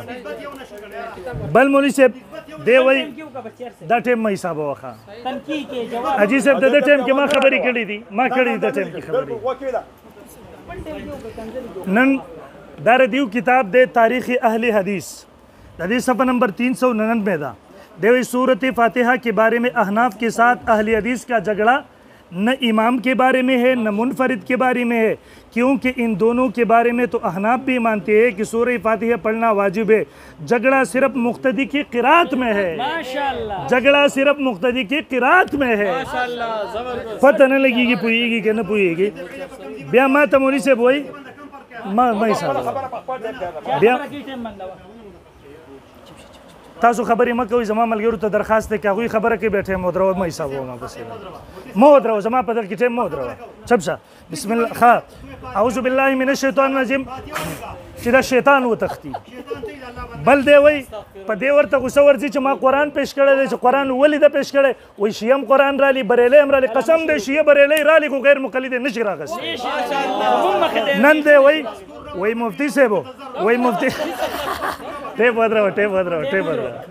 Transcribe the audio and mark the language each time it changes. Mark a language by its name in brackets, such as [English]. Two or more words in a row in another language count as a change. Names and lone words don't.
[Pashto] بل مولوي صاحب دی وایي دا ټایم مه حسابه وخه حاجي صاحب د دې ټایم کې ما خبرې کړې دي، ما کړې د ټایم کې خبرې. نن دا ردیو کتاب دی تاریخ اہل حدیث، د دې صفحه نمبر 399 ده. دی وایي [Urdu] صورت فاتحہ کے بارے میں احناف کے ساتھ اہل حدیث کا جھگڑا نہ امام کے بارے میں ہے نہ منفرد کے بارے میں ہے، کیونکہ ان دونوں کے بارے میں تو احناف بھی مانتے ہیں کہ سورہ فاتحہ پڑھنا واجب ہے. جھگڑا صرف مقتدی کی قرات میں ہے، جھگڑا صرف مقتدی کی قرات میں ہے. پتہ نہ لگے گی پوئے گی کہ نہ پوئے گی. [Pashto] بیا ما ته مولوي صاحب وایي ما حساب بیا تاسو خبرې مه کوئ. زما ملګرو ته درخواست دی که هغوی خبره کوي بیا ټایم ودروه، مه حسابوه ما پسې مه ودروه، زما په دغه کې ټایم مه ودروه. چپ شه. [Arabic] بسم الله. [Pashto] ښه [Arabic] اعوذ بالله من الشیطان الرجیم [Pashto] چې دا شیطان وتښتي. بل دی وایي په دې ورته غوسه ورځي چې ما قرآن پیش کړی دی، چې قرآن ولې ده پیش کړی. وایي شیعه هم قرآن رالي، بریلی هم رالي. قسم دی شیعه بریلی رالي خو غیر مقلد یې نشي راغستی. نن دی وایي مفتي صاحبو وایي مفتي ټیپ ودروه.